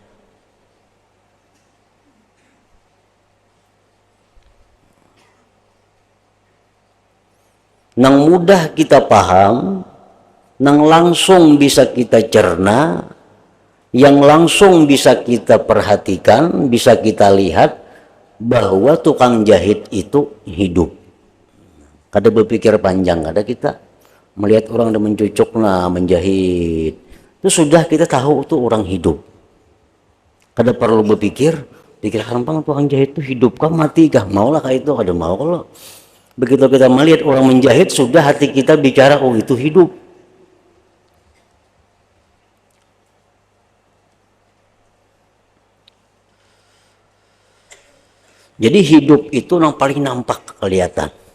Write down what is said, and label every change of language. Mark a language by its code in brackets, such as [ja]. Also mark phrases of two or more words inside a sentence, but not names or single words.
[bjn] Nang mudah kita paham, nang langsung bisa kita cerna, yang langsung bisa kita perhatikan, bisa kita lihat bahwa tukang jahit itu hidup. Kada berpikir panjang, kada kita melihat orang yang mencucuk menjahit, itu sudah kita tahu itu orang hidup. Kada perlu berpikir, pikirkan bang tukang jahit itu hidup kah mati kah, maulah kah itu, kada mau kalau. [id] Begitu kita melihat orang menjahit, sudah hati kita bicara, oh itu hidup. Jadi hidup itu yang paling nampak kelihatan.